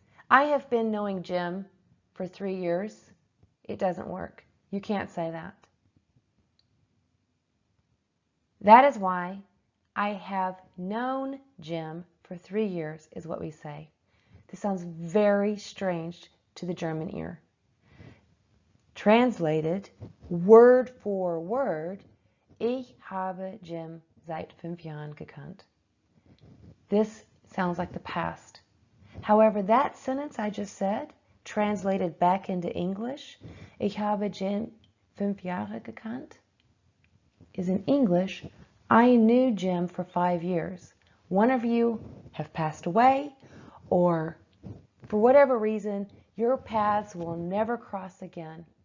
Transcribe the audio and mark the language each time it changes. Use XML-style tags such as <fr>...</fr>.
<en>I have been knowing Jim for 3 years. It doesn't work. You can't say that. That is why I have known Jim for 3 years is what we say. This sounds very strange to the German ear. Translated, word for word,</en> <de>ich habe Jim seit 5 Jahren gekannt.</de> <en>This sounds like the past. However, that sentence I just said, translated back into English,</en> <de>ich habe Jim 5 Jahre gekannt,</de> <en>is in English, I knew Jim for 5 years. One of you have passed away, or for whatever reason, your paths will never cross again.</en>